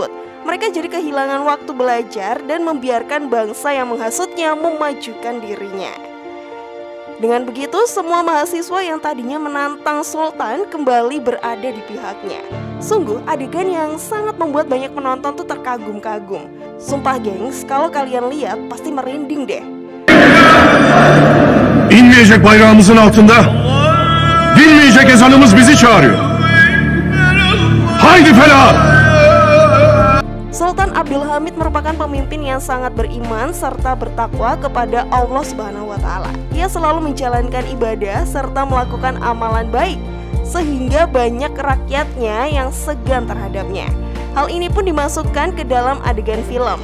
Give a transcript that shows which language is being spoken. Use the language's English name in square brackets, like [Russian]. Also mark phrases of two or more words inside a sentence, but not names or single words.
[Indonesian] Mereka jadi kehilangan waktu belajar dan membiarkan bangsa yang menghasutnya memajukan dirinya. Dengan begitu, semua mahasiswa yang tadinya menantang sultan kembali berada di pihaknya. Sungguh adegan yang sangat membuat banyak penonton tuh terkagum-kagum. Sumpah gengs, kalau kalian lihat pasti merinding deh. [Turkish] İnmeyecek bayrağımızın altında, dinmeyecek ezanımız bizi çağırıyor. Haydi Fela! [Indonesian] Sultan Abdul Hamid merupakan pemimpin yang sangat beriman serta bertakwa kepada Allah [Arabic] سبحانه وتعالى. [Indonesian] Ia selalu menjalankan ibadah serta melakukan amalan baik, sehingga banyak rakyatnya yang segan terhadapnya. Hal ini pun dimasukkan ke dalam adegan film.